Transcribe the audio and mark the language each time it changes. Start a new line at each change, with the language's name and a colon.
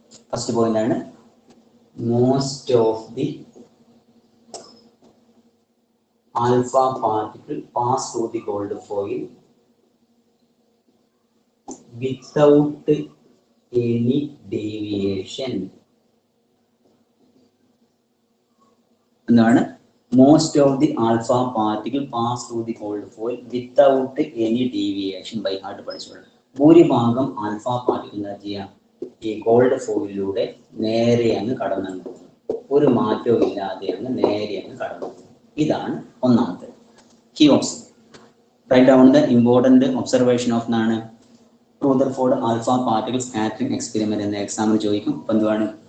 English: First point ആണ് most of the alpha particle pass through the gold foil without any deviation.
Malayalam: എന്താണ്?
English: Most of the alpha particle pass through the gold foil without any deviation. by heart
Malayalam: പഠിച്ചോളൂ. ഭൂരിഭാഗം alpha particle എന്താ ചെയ്യുക, ഈ gold ഫോയിലൂടെ നേരെ അങ്ങ് കടന്നു പോകുന്നു, ഒരു മാറ്റവും ഇല്ലാതെ അങ്ങ് നേരെ അങ്ങ് കടന്നു പോകുന്നു. ഇതാണ് ഒന്നാമത്തെ key observe.
English: write down the important observation of
Malayalam: എന്നാണ് Rutherford alpha particle scattering experiment എന്ന എക്സാമിന് ചോദിക്കും. അപ്പൊ എന്തുവാണ്?